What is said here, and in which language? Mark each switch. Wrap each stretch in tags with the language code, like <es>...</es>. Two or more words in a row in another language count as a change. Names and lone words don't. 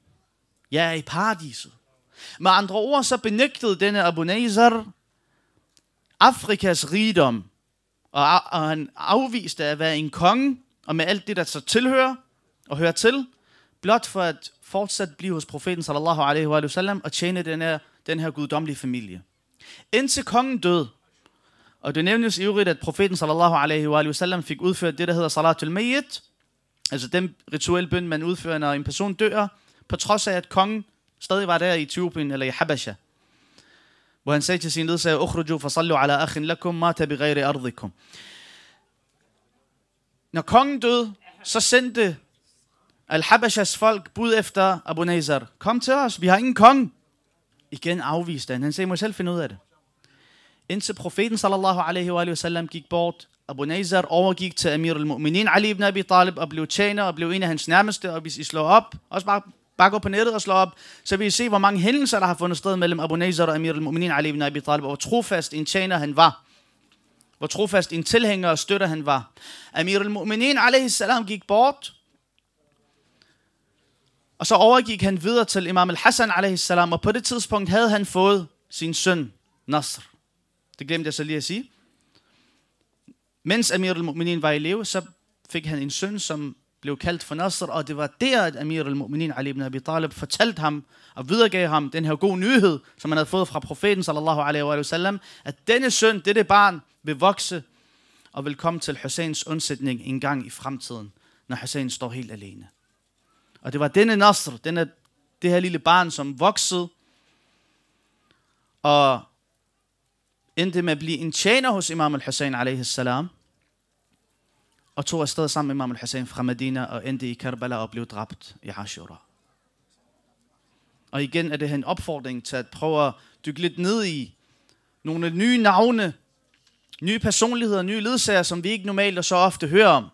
<da>Jeg er i paradiset. Med andre ord, så benægtede denne Abu Nazar Afrikas rigdom, og han afviste at være en konge, og med alt det, der så tilhører og hører til, blot for at fortsat blive hos profeten</da> <ar>صلى الله عليه وسلم</ar> <da>og tjene den her guddommelige familie. Indtil kongen døde, og det nævnes i øvrigt, at profeten</da> <ar>صلى الله عليه وسلم</ar> <da>fik udført det, der hedder</da> <ar>صلاة الميت,</ar> <da>altså den rituelle bøn, man udfører, når en person dør, på trods af, at kongen stadig var der i Etiopien eller i Habasha, hvor han sagde til sin ledsager,</da> <ar>اخرجوا فصلوا على أخ لكم مات بغير أرضكم.</ar> <da>Når kongen døde, så sendte Al-Habashas folk bud efter Abu Nazar. Kom til os, vi har ingen konge. Igen afviste han. Han sagde, må selv finde ud af det. Indtil profeten</da> <ar>صلى الله عليه وسلم</ar> <da>gik bort, Abu Nazar overgik til Amir al-Mu'minin Ali ibn Abi Talib og blev tjener og blev en af hans nærmeste. Og hvis I slår op, også bare gå på nettet og slå op, så vil I se, hvor mange hændelser, der har fundet sted mellem Abu Nazar og Amir al-Mu'minin Ali ibn Abi Talib, og hvor trofast en tjener han var. Hvor trofast en tilhænger og støtter han var. Amir al-Mu'minin</da> <ar>عليه السلام</ar> <da>gik bort, og så overgik han videre til Imam al-Hassan</da> <ar>عليه السلام,</ar> <da>og på det tidspunkt havde han fået sin søn Nasr. Det glemte jeg så lige at sige. Mens Amir al-Mu'minin var i live, så fik han en søn, som blev kaldt for Nasr, og det var der, at Amir al-Mu'minin Ali ibn Abi Talib fortalte ham og videregav ham den her gode nyhed, som han havde fået fra profeten</da> <ar>صلى الله عليه وسلم,</ar> <da>at denne søn, dette barn, vil vokse og vil komme til Husseins undsætning en gang i fremtiden, når Hussein står helt alene. Og det var denne Nasr, det her lille barn, som voksede og endte med at blive en tjener hos Imam al-Hussein</da> <ar>عليه السلام,</ar> <da>og tog afsted sammen med Imam al-Hussein fra Medina og endte i Karbala og blev dræbt i Ashura. Og igen er det en opfordring til at prøve at dykke lidt ned i nogle nye navne, nye personligheder, nye ledsager, som vi ikke normalt og så ofte hører om.</da>